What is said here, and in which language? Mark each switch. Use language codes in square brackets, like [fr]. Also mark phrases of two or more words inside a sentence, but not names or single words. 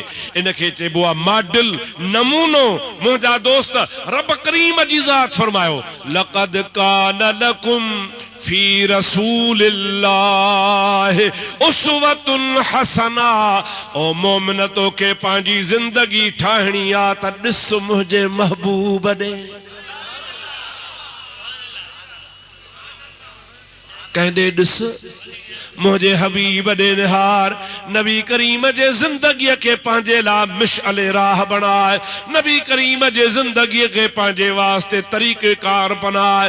[sd] इनखे चइबो आहे मॉडल, नमूनो। मुंहिंजा दोस्त रब करीम जी ज़ात फरमायो [ar] لقد كان لكم في رسول الله أسوة حسنة. [sd] ओ मोमिन तोखे पंहिंजी जिंदगी ठाहिणी आहे त ॾिस मुंहिंजे महबूब ॾे, कहंदे ॾिस मुंहिंजे हबीब ॾे निहार। नबी करीम जे ज़िंदगीअ खे पंहिंजे लाइ मिशअल राह बणाए, नबी करीम जे ज़िंदगीअ खे पंहिंजे वास्ते तरीक़ेकार बणाए।